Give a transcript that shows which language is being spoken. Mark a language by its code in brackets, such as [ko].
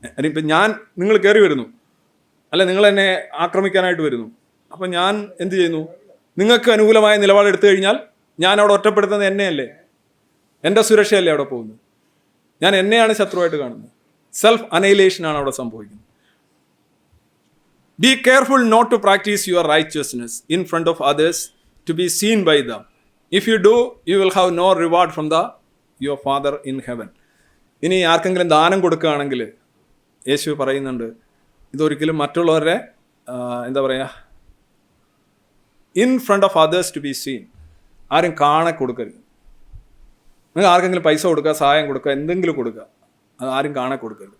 [ml] ഇപ്പം നിങ്ങൾ കയറി വരുന്നു, അല്ലെ നിങ്ങൾ എന്നെ ആക്രമിക്കാനായിട്ട് വരുന്നു. അപ്പം ഞാൻ എന്ത് ചെയ്യുന്നു? നിങ്ങൾക്ക് അനുകൂലമായ നിലപാടെടുത്തു കഴിഞ്ഞാൽ ഞാൻ അവിടെ ഒറ്റപ്പെടുത്തുന്നത് എന്നെയല്ലേ? എൻ്റെ സുരക്ഷയല്ലേ അവിടെ പോകുന്നത്? ഞാൻ എന്നെയാണ് ശത്രുവായിട്ട് കാണുന്നത്. സെൽഫ് അനൈലേഷനാണ് അവിടെ സംഭവിക്കുന്നത്. [en] Be careful not to practice your righteousness in front of others to be seen by them. If you do, you will have no reward from your Father in heaven. [ml] ഇനി ആർക്കെങ്കിലും ദാനം കൊടുക്കുകയാണെങ്കിൽ യേശു പറയുന്നുണ്ട്, ഇതൊരിക്കലും മറ്റുള്ളവരുടെ എന്താ പറയുക, [en] In front of others to be seen. [ml] ആരും കാണെ കൊടുക്കരുത്. നിങ്ങൾ ആർക്കെങ്കിലും പൈസ കൊടുക്കുക, സഹായം കൊടുക്കുക, എന്തെങ്കിലും കൊടുക്കുക, അത് ആരും കാണെ കൊടുക്കരുത്.